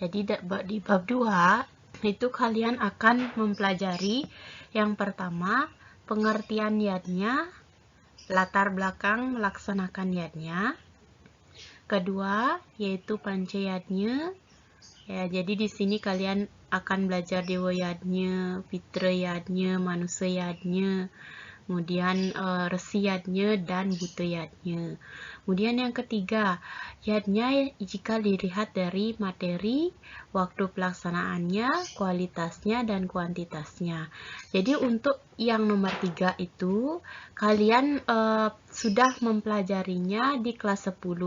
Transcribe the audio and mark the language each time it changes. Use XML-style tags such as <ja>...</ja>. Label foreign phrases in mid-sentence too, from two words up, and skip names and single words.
<id>Jadi di bab 2 itu kalian akan mempelajari yang pertama pengertian yadnya, latar belakang melaksanakan yadnya. Kedua, yaitu pancayadnya. Ya, jadi di sini kalian akan belajar dewa yadnya, fitra yadnya, manusia yadnya, kemudian resi yadnya dan buta yadnya. Kemudian yang ketiga, yadnya jika dilihat dari materi, waktu pelaksanaannya, kualitasnya dan kuantitasnya. Jadi untuk yang nomor 3 itu kalian sudah mempelajarinya di kelas 10.</id>